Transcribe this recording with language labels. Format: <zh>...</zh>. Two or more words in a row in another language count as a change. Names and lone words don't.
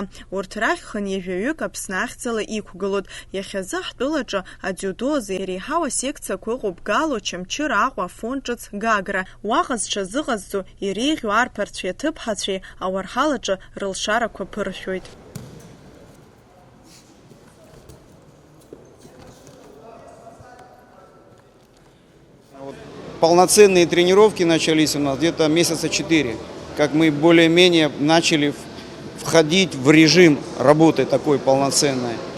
<ab>Урҭ рахь хынҩажәаҩык Аԥсны ахьӡала иқәгылоит. Иахьазы ҳтәылаҿы адзиудо азы иреиҳау асекциақәа ыҟоуп Гало, Чамчыр, Аҟәа, Афон ҿыц, Гагра. Уаҟа зҽазыҟазҵо иреиӷьу арԥарцәеи аҭыԥҳацәеи ауарҳалаҿы рылшарақәа ԥыршәоит.</ab> <ru>Полноценные тренировки начались у нас где-то месяца 4. Как мы более-менее начали входить в режим работы такой полноценной.</ru>